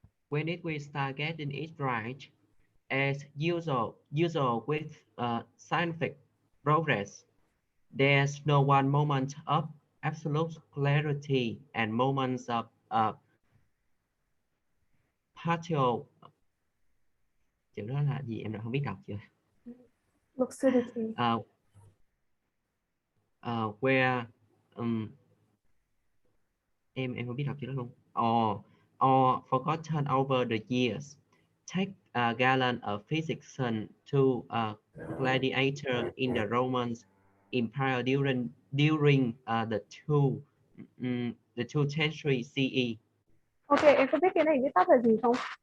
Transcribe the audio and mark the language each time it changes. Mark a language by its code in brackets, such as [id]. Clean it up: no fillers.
[en] When did we start getting it right? As usual with scientific progress, there's no one moment of absolute clarity and moments of partial. [vi] Chữ đó là gì em đã không biết đọc chưa? [en] Lucidity. [vi] Where em không biết đọc chữ đó luôn. [en] Or forgotten over the years. Take Galen, a physician, to a gladiator in the Roman Empire during the 2nd century CE. [vi] Ok, em có biết cái này viết tắt là gì không?